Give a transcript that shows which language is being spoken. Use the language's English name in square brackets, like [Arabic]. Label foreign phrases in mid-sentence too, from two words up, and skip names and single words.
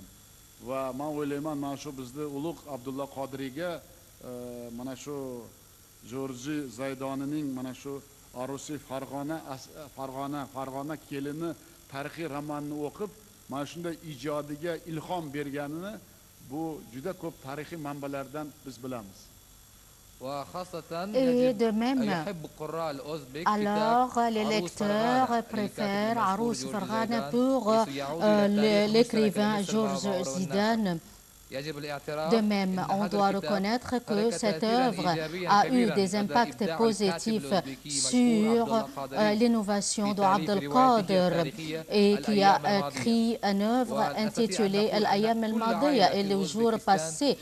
[Uzbek] Va men o'ylayman, mana shu bizni ulug' Abdulla Qodiriyga mana shu Jorji Zaydonining mana shu Arusi Farg'ona kelini tarixiy romanini o'qib, mana shunday ijodiga ilhom berganini bu juda ko'p tarixiy manbalardan biz bilamiz. [French] Et de même, alors les lecteurs préfèrent Arous Farghana pour l'écrivain Georges Zidane. De même, on doit reconnaître que cette œuvre a eu des impacts positifs sur l'innovation de Abdel Qadir et qui a écrit une œuvre intitulée Al-Ayam al-Madiya et le jour passé.